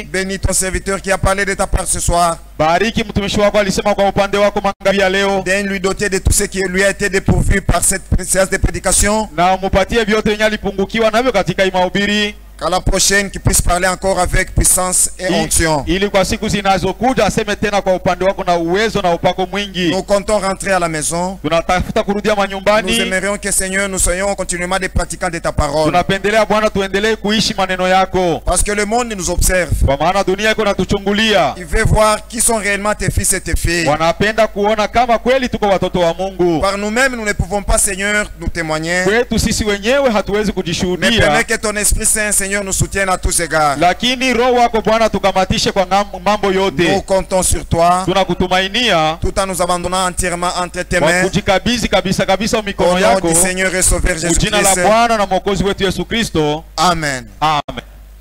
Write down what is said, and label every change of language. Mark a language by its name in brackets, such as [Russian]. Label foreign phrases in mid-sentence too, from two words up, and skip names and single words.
[French] Bénis ton serviteur qui a parlé de ta part ce soir. Donne-lui doter de tout ce qui lui a été dépourvu par cette séance de prédication. Qu'à la prochaine qui puisse parler encore avec puissance et onction. [Swahili] Ili kwa siku zinazokuja aseme tena kwa upande wako na uwezo na upako mwingi. [French] Nous comptons rentrer à la maison. [Swahili] Tunatafuta kurudia manyumbani. [French] Nous aimerions que Seigneur nous soyons continuellement des pratiquants de ta parole. [Swahili] Tunapendelea Bwana tuendelee kuishi maneno yako. [French] Parce que le monde nous observe. [Swahili] Kwa maana dunia iko natuchungulia. [French] Il veut voir qui sont réellement tes fils et tes filles. [Swahili] Wanapenda kuona kama kweli tuko watoto wa Mungu. [French] Par nous-mêmes nous ne pouvons pas Seigneur nous témoigner. [Swahili] Kwetu sisi wenyewe hatuwezi kujishuhudia. [French] Mais permets que ton Esprit Saint Seigneur nous soutienne à tous égards. [Swahili] Lakini roho wako Bwana tukamatishe kwa mambo yote. [French] Nous comptons sur toi. [Swahili] Tunakutumainia. [French] Tout en nous abandonnant entièrement entre tes mains. [Swahili] Kujikabidhi kabisa kabisa mikono yako. [French] Au nom du Seigneur et Sauveur Jésus-Christ. [Swahili] Jina la Bwana na Mwokozi wetu Yesu Kristo. Amen. Amen.